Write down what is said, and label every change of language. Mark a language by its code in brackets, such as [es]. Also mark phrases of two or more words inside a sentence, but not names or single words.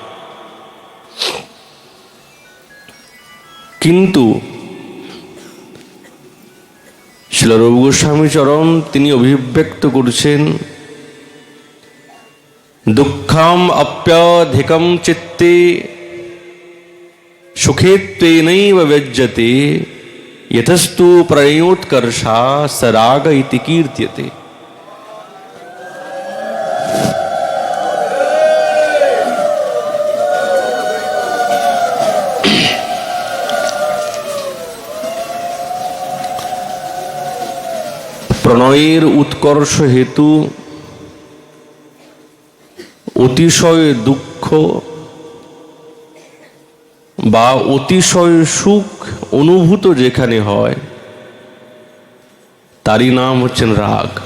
[bn] কিন্তু শ্রীল রূপ গোস্বামী চরণ তিনি অভিব্যক্ত করছেন, [sa] দুঃখম অপ্যধিকম চিত্তে সুখেত্বেনৈব ব্যজ্যতে यतस्तु प्रणयोत्कर्षा सराग इति कीर्त्यते। [bn] প্রণয়ের উৎকর্ষ হেতু অতিশয় দুঃখ বা অতিশয় সুখ অনুভূত যেখানে হয়, তারই নাম হচ্ছেন রাগ।